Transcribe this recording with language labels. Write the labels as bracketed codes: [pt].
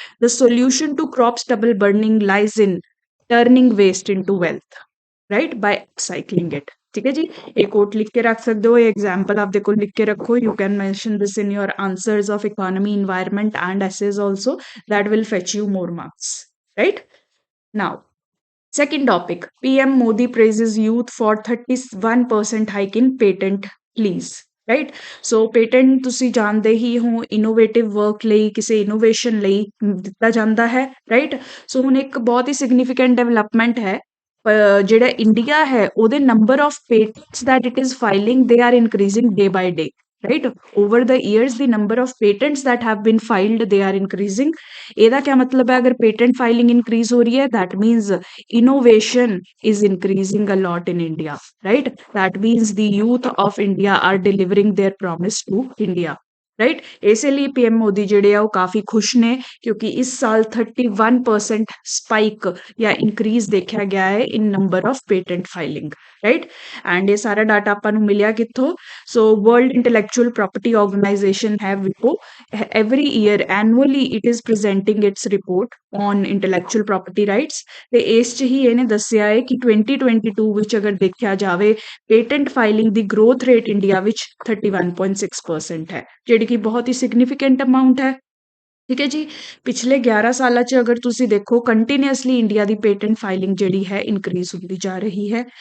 [en] The solution to crop stubble burning lies in turning waste into wealth, right, by cycling it. [pa] ਠੀਕ ਹੈ ਜੀ, ਇਹ ਕੋਟ ਲਿਖ ਕੇ ਰੱਖ ਸਕਦੇ ਹੋ, ਇਹ ਐਗਜ਼ਾਮਪਲ ਆਪਦੇ ਕੋਲ ਲਿਖ ਕੇ ਰੱਖੋ। [en] You can mention this in your answers of economy, environment and essays also, that will fetch you more marks, right? Now, second topic, PM Modi praises youth for 31% hike in patent lease। [pa] Right, so patent ਤੁਸੀਂ ਜਾਣਦੇ ਹੀ ਹੋ innovative work ਲਈ, ਕਿਸੇ innovation ਲਈ ਦਿੱਤਾ ਜਾਂਦਾ ਹੈ। Right, ਸੋ ਹੁਣ ਇੱਕ ਬਹੁਤ ਹੀ ਸਿਗਨੀਫਿਕੈਂਟ ਡਿਵੈਲਪਮੈਂਟ ਹੈ। ਜਿਹੜਾ ਇੰਡੀਆ ਹੈ ਉਹਦੇ [en] Number of patents that it is filing, they are increasing day by day। right, over the years the number of patents that have been filed, they are increasing। ਇਹਦਾ [hi] क्या मतलब है, अगर [en] patent filing increase [hi] हो रही है, [en] that means innovation is increasing a lot in India। right, that means the youth of India are delivering their promise to India। [pa] Right, ਇਸੇ ਲਈ PM ਮੋਦੀ ਜਿਹੜੇ ਆ ਉਹ ਕਾਫੀ ਖੁਸ਼ ਨੇ ਕਿਉਂਕਿ ਇਸ ਸਾਲ 31% ਸਪਾਈਕ ਜਾਂ ਇਨਕਰੀਜ਼ ਦੇਖਿਆ ਗਿਆ ਹੈ [en] In number of patent filing. [pa] Right, and ਇਹ ਸਾਰਾ ਡਾਟਾ ਆਪਾਂ ਨੂੰ ਮਿਲਿਆ ਕਿੱਥੋਂ? [en] ਸੋ world intellectual property organisation ਹੈ ਵਿਪੋ, every year annually it is presenting its report on intellectual property rights। [pa] ਤੇ ਇਸ 'ਚ ਹੀ ਇਹਨੇ ਦੱਸਿਆ ਹੈ ਕਿ 2022 ਵਿੱਚ ਅਗਰ ਦੇਖਿਆ ਜਾਵੇ ਪੇਟੈਂਟ ਫਾਈਲਿੰਗ ਦੀ ਗਰੋਥ ਰੇਟ ਇੰਡੀਆ ਵਿੱਚ 31.6% ਹੈ, ਜਿਹੜੀ ਕਿ ਬਹੁਤ ਹੀ ਸਿਗਨੀਫਿਕੈਂਟ ਅਮਾਊਂਟ ਹੈ। ਠੀਕ ਹੈ ਜੀ, ਪਿਛਲੇ 11 ਸਾਲਾਂ 'ਚ ਅਗਰ ਤੁਸੀਂ ਦੇਖੋ ਕੰਟੀਨਿਊਸਲੀ ਇੰਡੀਆ ਦੀ ਪੇਟੈਂਟ ਫਾਈਲਿੰਗ ਜਿਹੜੀ ਹੈ ਇਨਕਰੀਜ਼ ਹੁੰਦੀ ਜਾ ਰਹੀ ਹੈ।